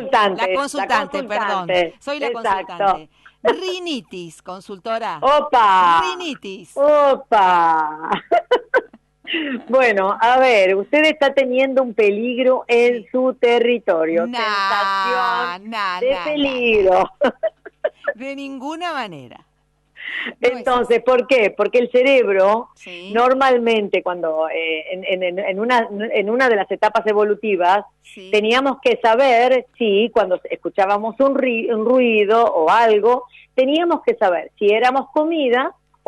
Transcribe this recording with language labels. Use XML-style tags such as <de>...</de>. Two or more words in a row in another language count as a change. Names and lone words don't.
<es>consultante, la perdón, consultante. soy la Exacto. consultante. Rinitis, consultora. Opa, Rinitis. opa. Bueno, a ver, usted está teniendo un peligro en Sí. su territorio. Sensación Nah, nah, de nah, nah, nah, peligro. nah. De ninguna manera. No es Entonces, así. ¿por qué? Porque el cerebro Sí, normalmente cuando en una de las etapas evolutivas sí. teníamos que saber si cuando escuchábamos un ruido o algo, teníamos que saber si éramos comida o</es>